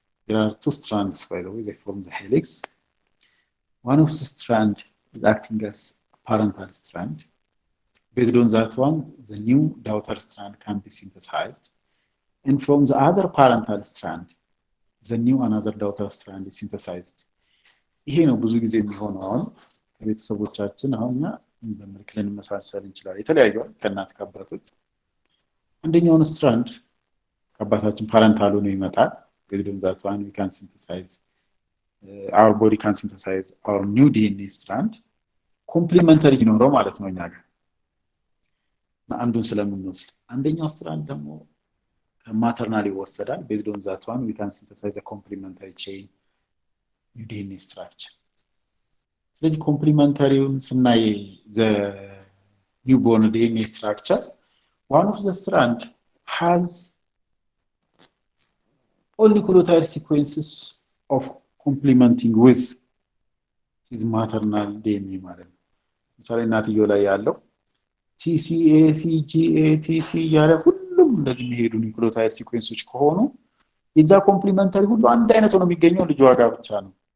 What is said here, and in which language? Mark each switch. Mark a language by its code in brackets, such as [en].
[en] There are two strands, by the way, they form the helix. One of the strands is acting as a parental strand. Based on that one, the new daughter strand can be synthesized. And from the other parental strand, the new another daughter strand is synthesized. [am] ይሄ ነው ብዙ ጊዜ የሚሆነው አሁን ከቤተሰቦቻችን አሁን በመልክ ልንመሳሰል እንችላለን የተለያዩ ከእናት ከአባቶች አንደኛውን ስትራንድ ከአባታችን ፓረንታሉ ነው ይመጣል [en] based on that one we can synthesize our body can synthesize our new DNA strand [am] complementary ነው ማለት ነው እኛ ጋር አንዱን ስለምንወስድ አንደኛው ስትራንድ ደግሞ ከማተርናል ይወሰዳል [en] based on that one we can synthesize a complementary chain new DNA structure. [am] ስለዚህ complementary ስናይ [en] the newborn DNA structure one of the strand has all nucleotide sequences of complementing with his maternal DNA [am] ማለት ነው ምሳሌ እናትየው ላይ ያለው TCACGATC ያለ ሁሉም እንደዚህ የሚሄዱ ኒውክሊዮታይድ ሲኩዌንሶች ከሆኑ የዛ ኮምፕሊመንታሪ ሁሉ አንድ አይነት ሆኖ የሚገኘው ልጅ ዋጋ ብቻ ነው